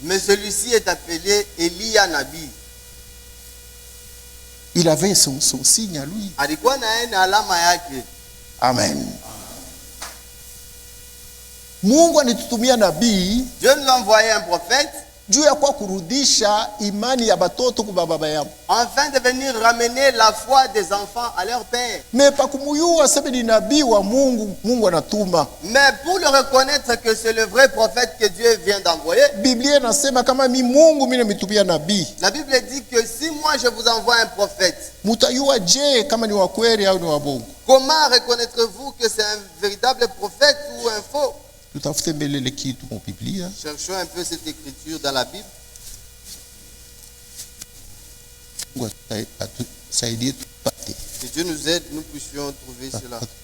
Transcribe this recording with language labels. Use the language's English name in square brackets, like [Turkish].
[French] Mais celui-ci est appelé Elia Nabi. Il avait son signe à lui. [Swahili] Alikuwa na yeye na alama yake. Amen. Mungu anitutumia nabii [French] Dieu nous a envoyé un prophète [Swahili] juu ya kwa kurudisha imani ya batoto kwa baba yao. [French] afin de venir ramener la foi des enfants à leur père. [Swahili] Me pa kumuyua sema ni nabii wa Mungu, Mungu anatuma. [French] Mais pour le reconnaître que c'est le vrai prophète que Dieu vient d'envoyer, [Swahili] Biblia inasema kama mi Mungu mimi nimetumia nabii. [French] la Bible dit que si moi je vous envoie un prophète, [Swahili] Mutayua je kama ni wa kweli au ni wa bongo? [French] comment reconnaîtrez-vous que c'est un véritable prophète ou un faux? [Swahili] Tutafute mbele le kitu kwa Biblia. [French] Cherchons un peu cette écriture dans la Bible. [Swahili] Mungu atusaidie tupate. [French] Que Dieu nous aide, nous puissions trouver cela.